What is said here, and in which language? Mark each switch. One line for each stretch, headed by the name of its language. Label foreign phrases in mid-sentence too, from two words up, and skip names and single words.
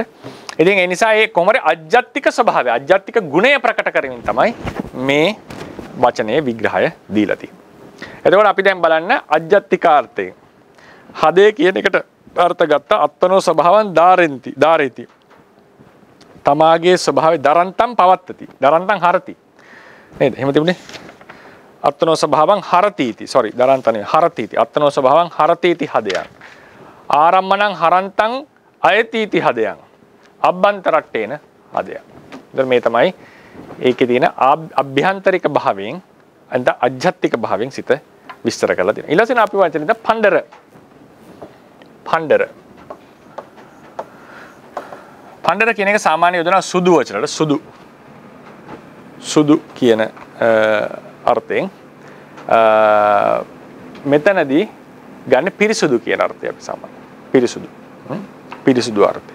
Sinhala: ඉතින් ඒ නිසා ඒ කොහොමද අජ්ජත්තික ස්වභාවය අජ්ජත්තික ගුණය ප්‍රකට කරමින් තමයි මේ වචනේ විග්‍රහය දීලා තියෙන්නේ. එතකොට අපි දැන් බලන්න අජ්ජත්තිකාර්ථයෙන් හදේ කියන එකට අර්ථ ගත්ත
Pali: අත්තනෝ ස්වභාවං ධාරේති
Sinhala: තමාගේ ස්වභාවය දරන්තම් පවත්තති දරන්තම් හරති නේද එහෙම තිබුණේ
Pali: අත්තනෝ ස්වභාවං හරතිති
Sinhala: දරන්තනේ
Pali: හරතිති අත්තනෝ ස්වභාවං හරතිති හදයන් ආරම්මණං හරන්තං අයතිති හදයන් අබ්බන්තරට්ටේන හදයන්.
Sinhala: ඉතින් මේ තමයි ඒකේ තියෙන අභ්‍යන්තරික භාවයෙන් අන්ත අජ්ජත්තික භාවයෙන් සිත විස්තර කරලා තියෙනවා. ඊළඟට අපි වචනේ පණ්ඩර කියන එක සාමාන්‍ය යොදන සුදු වචනට සුදු කියන අර්ථයෙන් මෙතනදී ගන්න පිරිසුදු කියන අර්ථය අපි සාමාන්‍ය පිරිසුදු අර්ථය.